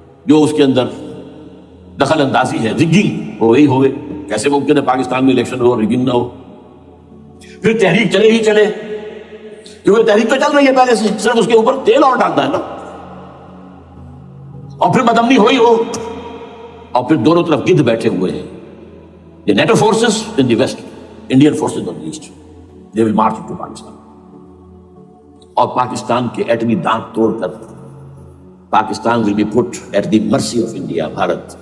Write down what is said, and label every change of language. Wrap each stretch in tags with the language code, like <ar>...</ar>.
<ur>جو اس کے اندر دخل اندازی ہے، رگنگ، وہ وہی ہوئے. کیسے ممکن ہے پاکستان میں الیکشن ہو رگنگ نہ ہو؟ پھر تحریک چلے ہی چلے، کیونکہ تحریک تو چل رہی ہے پہلے سے، صرف اس کے اوپر تیل اور ڈالنا ہے نا. اور پھر بدامنی ہوئی ہو، اور پھر دونوں طرف گدھ بیٹھے ہوئے ہیں.</ur> <en>The NATO forces in the west, Indian forces on the east. They will march into Pakistan.</en> <ur>اور پاکستان کے ایٹمی دانت توڑ کر Pakistan</ur> <en>will be put at the mercy of India,</en> <ur>Bharat.</ur>